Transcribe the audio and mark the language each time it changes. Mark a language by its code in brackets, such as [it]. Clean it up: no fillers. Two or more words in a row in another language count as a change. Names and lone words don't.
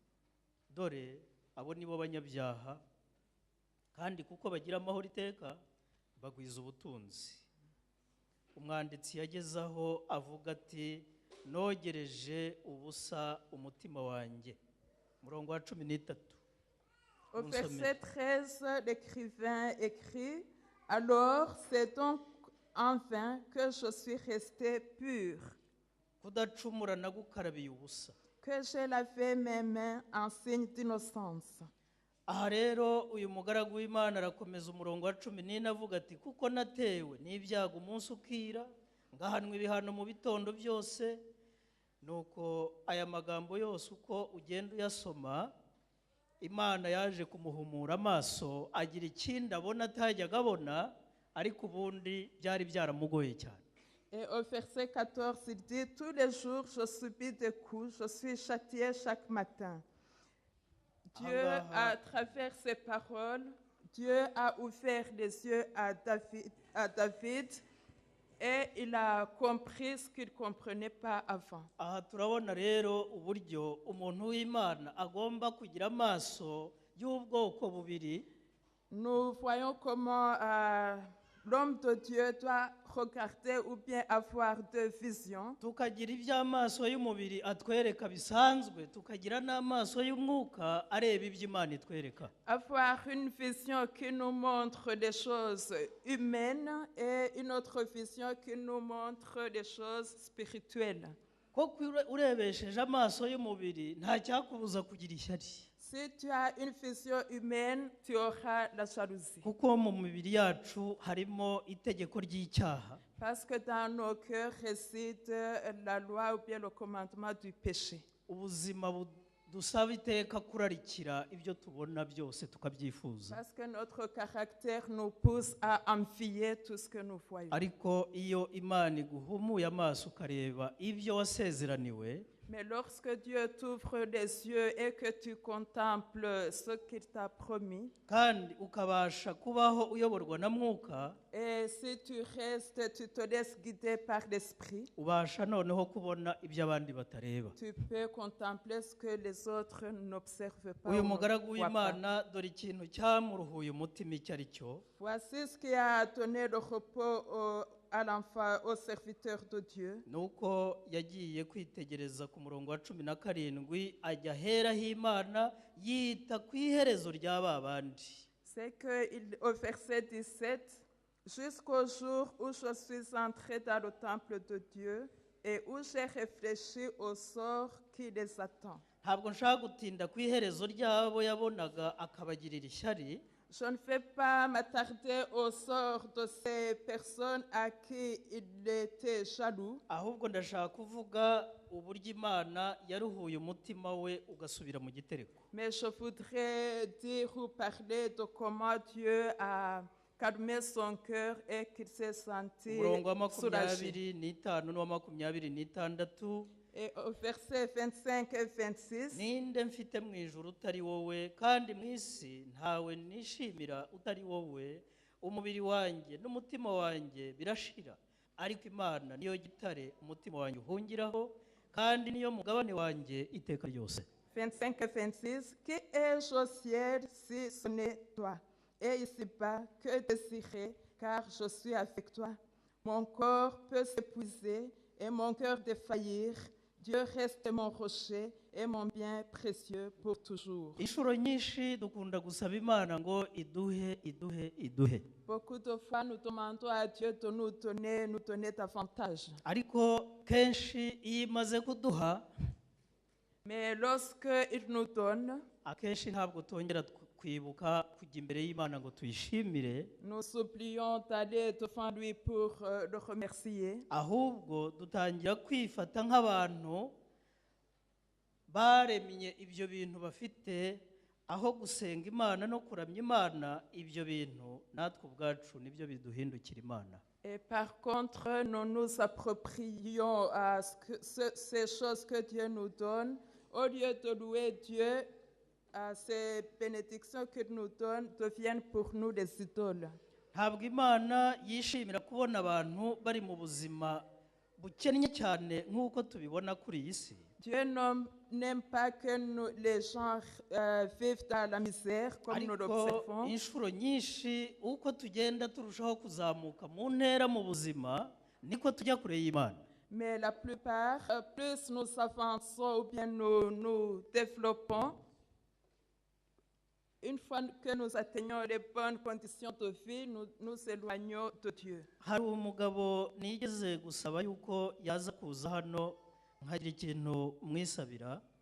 [rw] dore abo nibo banyabyaha, kandi kuko bagira amahoro iteka bagwiza ubutunzi. umwanditsi yagezaho avuga ati nogereje ubusa umutima wanjye. murongo wa 13. [fr] Au verset 13, l'écrivain écrit: alors c'est donc en vain que je suis resté pur, [rw] kudacumura nagukarabiye ubusa. [fr] que j'ai lavé mes mains en signe d'innocence. [rw] aha rero uyu mugaragu w'Imana arakomeza umurongo wa 14 avuga ati kuko natewe n'ibyago umunsi ukira, ngahanwa ibihano mu bitondo byose. nuko aya magambo yose uko ugenda uyasoma, Imana yaje kumuhumura amaso, agira ikindi abona atajyaga abona, ariko ubundi byari byaramugoye cyane. [fr] Et au verset 14, il dit: tous les jours je subis des coups, je suis châtié chaque matin. Dieu, à travers ses paroles, Dieu a ouvert les yeux à David et il a compris ce qu'il ne comprenait pas avant. [rw] aha turabona rero uburyo umuntu w'Imana agomba kugira amaso y'ubwoko bubiri. [fr] Nous voyons comment l'homme de Dieu doit regarder ou bien avoir deux visions. [rw] tukagira iby'amaso y'umubiri atwereka bisanzwe tukagira n'amaso y'umwuka areba ibyo Imana itwereka. [fr] Avoir une vision qui nous montre des choses humaines et une autre vision qui nous montre des choses spirituelles. [rw] Kuko urebesheje amaso y'umubiri nta cyakubuza kugira ishyari, [fr] Si tu as une vision humaine, tu auras la jalousie. [rw] kuko mu mibiri yacu harimo itegeko ry'icyaha, [fr] Parce que dans nos cœurs réside la loi ou bien le commandement du péché. [rw] ubuzima budusaba iteka kurarikira ibyo tubona byose tukabyifuza. [fr] Parce que notre caractère nous pousse à envier tout ce que nous voyons. [rw] Ariko iyo Imana iguhumuye amaso ukareba ibyo wasezeraniwe, [fr] Mais lorsque Dieu t'ouvre les yeux et que tu contemples ce qu'il t'a promis, [rw] kandi ukabasha kubaho uyoborwa na mwuka, [fr] et si tu restes, tu te laisses guider par l'Esprit, [rw] ubasha noneho kubona ibyo abandi batareba. [fr] tu peux contempler ce que les autres n'observent pas. [rw] Uyu [fr] ou ne [rw] mugaragu [fr] voient pas. [rw] w'Imana dore ikintu cyamuruhuye umutima icyo ari cyo, [fr] Voici ce qui a donné le repos à l'enfant, au serviteur de Dieu. [rw] ni uko yagiye kwitegereza ku murongo wa 17 ajya ahera h'Imana yita ku iherezo rya ba bandi. [fr] C'est qu'au verset 17, jusqu'au jour où je suis entré dans le temple de Dieu et où j'ai réfléchi au sort qui les attend. [rw] Ntabwo nshaka gutinda ku iherezo ry'abo yabonaga akabagirira ishyari, [fr] Je ne vais pas m'attarder au sort de ces personnes à qui il était jaloux, [rw] ahubwo ndashaka kuvuga uburyo Imana yaruhuye umutima we ugasubira mu gitereko. [fr] mais je voudrais dire ou parler de comment Dieu a calmé son cœur et qu'il s'est senti [rw] Umurongo wa [fr] soulagé. [rw] 25 n'uwa 26, [fr] Et au verset 25 et 26, [rw] ninde mfite mu ijuru utari wowe, kandi mu isi ntawe nishimira utari wowe, umubiri wanjye n'umutima wanjye birashira, ariko Imana niyo gitare umutima wanjye uhungiraho, kandi niyo mugabane wanjye iteka ryose. [fr] 25 et 26, qui ai-je au ciel si ce n'est toi? Et ici-bas, que désirer, car je suis avec toi. Mon corps peut s'épuiser et mon cœur défaillir. Dieu reste mon rocher et mon bien précieux pour toujours. [rw] Inshuro nyinshi dukunda gusaba Imana ngo iduhe. [fr] Beaucoup de fois, nous demandons à Dieu de nous donner davantage. [rw] Ariko kenshi iyo imaze kuduha, [fr] Mais lorsque il nous donne, [rw] akenshi ntabwo tongera kwibuka kujya imbere y'Imana ngo tuyishimire, [fr] nous oublions d'aller devant lui pour le remercier. [rw] ahubwo dutangira kwifata nk'abantu baremye ibyo bintu bafite, aho gusenga Imana no kuramya Imana, ibyo bintu natwe ubwacu nibyo biduhindukira Imana. [fr] Et par contre, nous nous approprions à ces choses que Dieu nous donne. Au lieu de louer Dieu, ces bénédictions qu'il nous donne deviennent pour nous des idoles. [rw] Ntabwo Imana yishimira kubona abantu bari mu buzima bukennye cyane nk'uko tubibona kuri iyi si. [fr] Dieu n'aime pas que les gens vivent dans la misère comme nous [rw] Ariko [fr] l'observons. [rw] inshuro nyinshi uko tugenda turushaho kuzamuka mu ntera mu buzima niko tujya kure y'Imana. [fr] Mais la plupart, plus nous avançons ou bien nous développons, une fois que nous atteignons les bonnes conditions de vie, nous nous éloignons de Dieu. [rw] Hari umugabo nigeze gusaba yuko yaza kuza hano nkagira ikintu mwisabira.